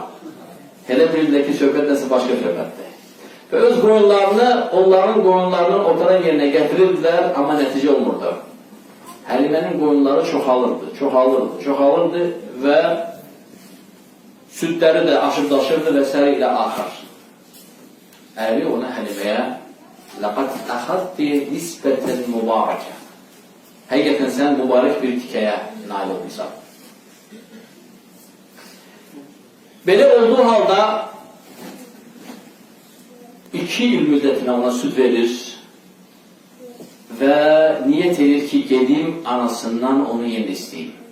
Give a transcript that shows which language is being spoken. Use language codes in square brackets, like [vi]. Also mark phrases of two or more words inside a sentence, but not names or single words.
[az] Elə bilirlər ki, söhbət nəsə başqa söhbətdir. Və öz qoyunlarını, onların qoyunlarının otaran yerinə gətirirdilər, amma nəticə olmurdu. Həlimənin qoyunları çoxalırdı və südləri də aşıb-daşırdı və səri ilə axır. Əri ona Həliməyə [ar] لَقَدْ أَخَدْتِ نِسْبَةً مُبَارَكَ. [az] Həqiqətən sən mübarək bir tikəyə nail olmuşsan. Belə olduğu halda 2 il müddətinə ona süd verir və niyyət edir ki, gedim anasından onu yeni istəyim.